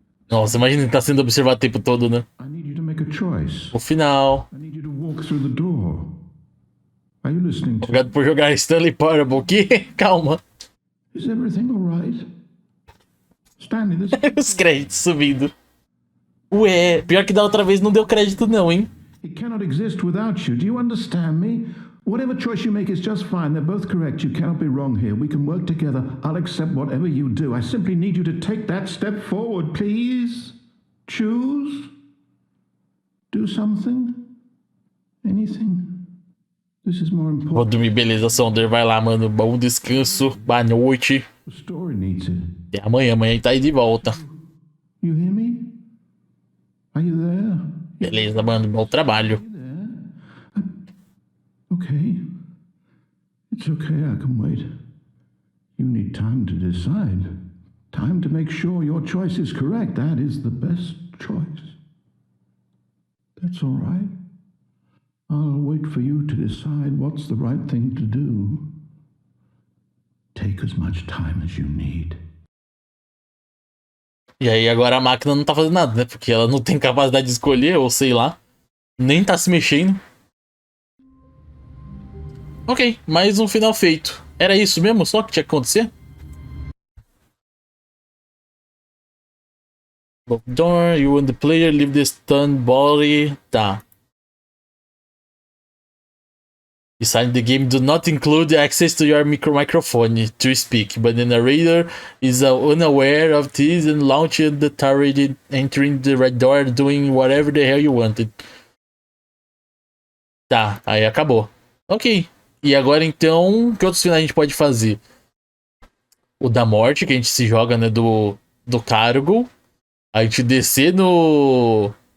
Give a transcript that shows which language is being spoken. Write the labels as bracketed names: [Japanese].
[Portuguese] Nossa, imagina ele tá sendo observado o tempo todo, né? [English] I need you to make a choice. [Portuguese] O final. [English] I need you to walk through the door. Are you listening to [Portuguese] Obrigado por jogar Stanley Parable. Que? Calma. [English] Is everything all right? Stanley, this [Portuguese] Os créditos subindo. Ué, pior que da outra vez não deu crédito não, hein? [English] it cannot exist without you. Do you understand me? Whatever choice you make is just fine. They're both correct. You cannot be wrong here. We can work together. I'll accept whatever you do. I simply need you to take that step forward, please. Choose. Do something. Anything. This is more [Portuguese] Vou [English] important. [Portuguese] dormir, beleza, Sonder. Vai lá, mano. Bom descanso. Boa noite. [English] The story needs it. [Portuguese] Até amanhã. Amanhã a gente tá aí de volta. [English] You hear me? Are you there? [Portuguese] Beleza, mano. Bom trabalho. [English] Okay. It's okay, I can wait. You need time to decide. Time to make sure your choice is correct. That is the best choice. That's all right. I'll wait for you to decide what's the right thing to do. Take as much time as you need. [Portuguese] E aí agora a máquina não tá fazendo nada, né? Porque ela não tem capacidade de escolher, ou sei lá. Nem tá se mexendo. Ok, mais um final feito. Era isso mesmo? Só que tinha que acontecer? [English] Door, you and the player leave the stunned body. Tá. Inside the game do not include access to your microphone to speak, but the narrator is unaware of this and launches the turret, entering the red door, doing whatever the hell you wanted. [Portuguese] Tá, aí acabou. Ok. E agora então, que outros finais a gente pode fazer? O da morte, que a gente se joga, né, do cargo. A gente descer no...